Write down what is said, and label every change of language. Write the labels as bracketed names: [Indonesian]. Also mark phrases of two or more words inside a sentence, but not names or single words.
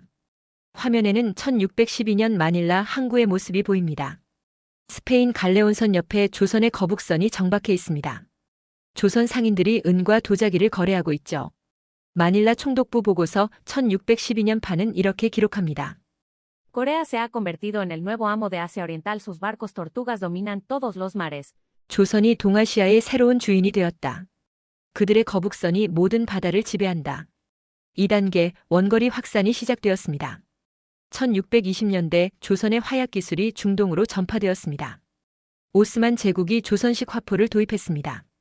[Korean] 화면에는 1612년 마닐라 항구의 모습이 보입니다. 스페인 갈레온선 옆에 조선의 거북선이 정박해 있습니다. 조선 상인들이 은과 도자기를 거래하고 있죠. 마닐라 총독부 보고서 1612년 판은 이렇게 기록합니다. [Spanish] Corea se ha convertido en el nuevo amo de Asia Oriental. Sus barcos tortugas dominan todos los mares. [Korean] 조선이 동아시아의 새로운 주인이 되었다. 그들의 거북선이 모든 바다를 지배한다. 2단계 원거리 확산이 시작되었습니다. 1620년대 조선의 화약 기술이 중동으로 전파되었습니다. 오스만 제국이 조선식 화포를 도입했습니다.